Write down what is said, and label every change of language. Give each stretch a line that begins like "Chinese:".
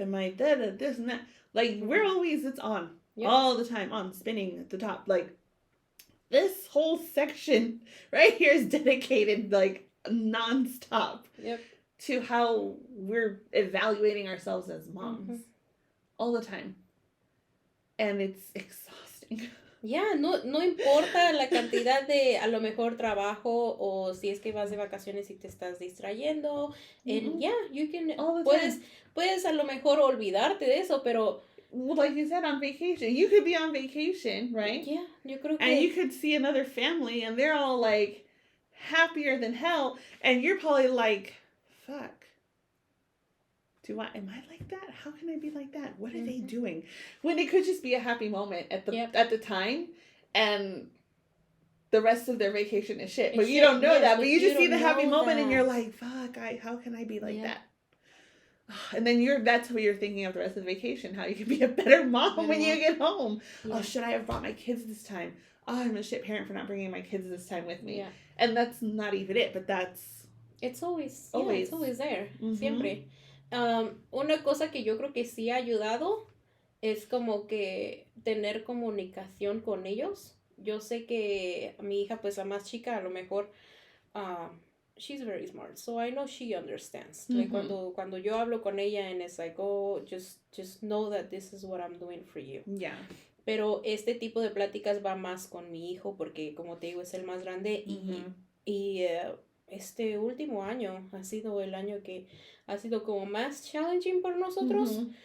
English: Am I this and that? Like, we're always, it's on. All the time, on, spinning at the top. Like, this whole section right here is dedicated, like, nonstop to how we're evaluating ourselves as moms. All the time. and it's exhausting.
Spanish: Ya, no importa la cantidad de, a lo mejor, trabajo o si es que vas de vacaciones y te estás distrayendo.
English: And yeah, you can,
Spanish: puedes a lo mejor olvidarte de eso, pero...
English: Well, like you said, on vacation. You could be on vacation, right?
Spanish: Yeah, yo creo que...
English: And you could see another family and they're all like happier than hell. And you're probably like, fuck. Am I like that? How can I be like that? What are they doing? When it could just be a happy moment at the time, and the rest of their vacation is shit. But you don't know that. But you just see the happy moment, and you're like, "Fuck! How can I be like that?" And then that's what you're thinking of the rest of the vacation. How you can be a better mom when you get home. Yeah. Oh, should I have brought my kids this time? Oh, I'm a shit parent for not bringing my kids this time with me. Yeah. And that's not even it. But it's always there.
Spanish: Siempre. Una cosa que yo creo que sí ha ayudado es como que tener comunicación con ellos. Yo sé que mi hija, pues la más chica, a lo mejor,
English: she's very smart, so I know she understands. Like
Spanish: cuando yo hablo con ella
English: and it's like, oh, just know that this is what I'm doing for you. Yeah.
Spanish: Pero este tipo de pláticas va más con mi hijo porque, como te digo, es el más grande y este último año ha sido el año que ha sido como más challenging por nosotros.